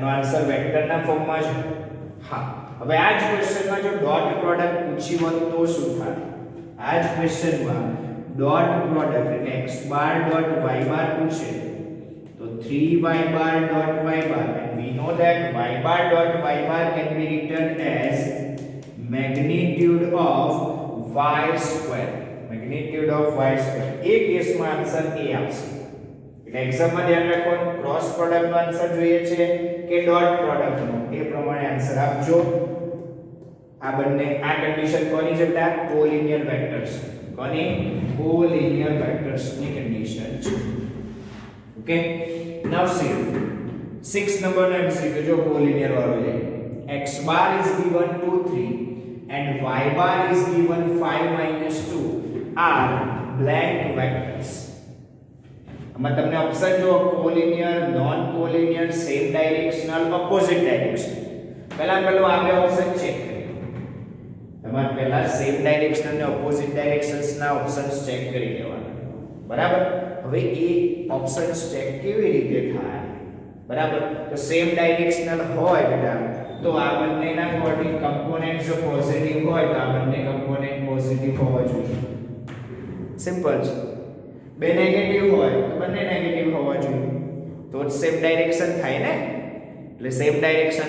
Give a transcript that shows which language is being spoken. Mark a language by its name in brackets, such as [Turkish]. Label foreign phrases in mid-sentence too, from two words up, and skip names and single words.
[Gujarati] આન્સર વેક્ટરના ફોર્મમાં છે હા હવે આ જ ક્વેશ્ચનમાં જો [English] dot product [Gujarati] પૂછી હોત તો શું થાય આ જ ક્વેશ્ચનમાં [English] dot product [Gujarati] એટલે [English] x bar dot y bar [Gujarati] પૂછે તો [English] 3y bar dot y bar and we know that y bar dot y bar can be written as magnitude of y square magnitude of y square [Gujarati] એ કેસમાં આન્સર a આવશે એટલે એક્ઝામમાં ધ્યાન રાખવાનું [English] cross product [Gujarati] નો આન્સર જોઈએ છે કે [English] dot product [Gujarati] નો એ પ્રમાણે આન્સર આપજો આ બંને આ કન્ડિશન કોની છે બેટા [English] collinear vectors [Gujarati] કોની [English] collinear vectors [Gujarati] ની કન્ડિશન છે [English] okay now [Gujarati] સી 6 નંબર નો એમસીક્યુ જો કોલિનિયર વાળો છે [English] x bar is given 2 3 and y bar is given 5 2 are blank vectors [Gujarati] આમાં તમને ઓપ્શન જો [English] collinear non collinear same directional opposite direction [Gujarati] પહેલા આ બે [English] option check [Gujarati] કરીએ તમારે પહેલા [English] same direction [Gujarati] અને [English] opposite directions [Gujarati] ના ઓપ્શન્સ ચેક કરી લેવાના બરાબર હવે એ [English] options check [Gujarati] કેવી રીતે થાય બરાબર તો [English] same directional [Gujarati] હોય બેટા તો આ બંનેના [English] coordinate component [Gujarati] જો પોઝિટિવ હોય તો આ બંને [English] component positive [Gujarati] હોવા જોઈએ સિમ્પલ છે બે નેગેટિવ હોય તો બંને નેગેટિવ હોવા જોઈએ તો જ [English] same direction [Gujarati] થાય ને એટલે [English] same directions